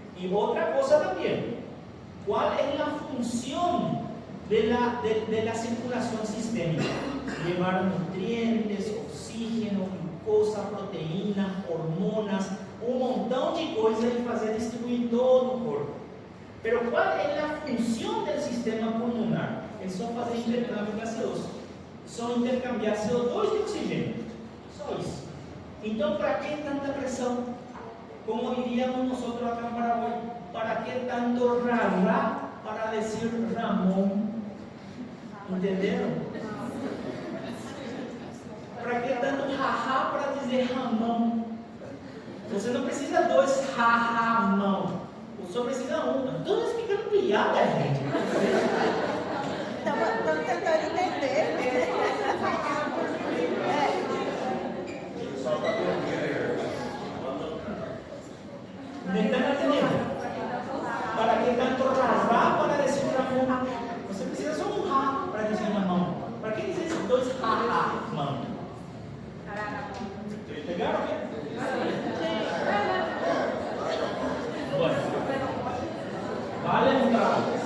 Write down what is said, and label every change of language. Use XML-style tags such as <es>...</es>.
<es>Y otra cosa también, ¿cuál es la función de la circulación sistémica? Llevar nutrientes, oxígeno, glucosa, proteínas, hormonas, un montón de cosas y hacer distribuir todo el cuerpo. Pero ¿cuál es la función del sistema pulmonar?</es> <pt>Es só fazer intercâmbio gaseoso. Só intercambiar CO2 de oxigênio. Só isso. Então, para que tanta pressão?</pt> <es>Como diríamos nosotros acá en Paraguay, ¿para qué tanto rarra para decir Ramón? ¿Entendieron? ¿Para qué tanto jajá para dizer Ramón?</es> <pt>Você não precisa dois jajá, não. Só precisa um. Estou explicando piada, gente. Estamos tentando entender.</pt> <es>¿Me están atendiendo? ¿Para qué tanto rarra para decir Ramón?</es> <pt>Você precisa só um ra para dizer Ramón.</pt> <es>¿Para qué</es> <pt>dizer dois</pt> <es>jajá, mano? ¿Pegaron qué? Bueno. Vale un trabajo.</es>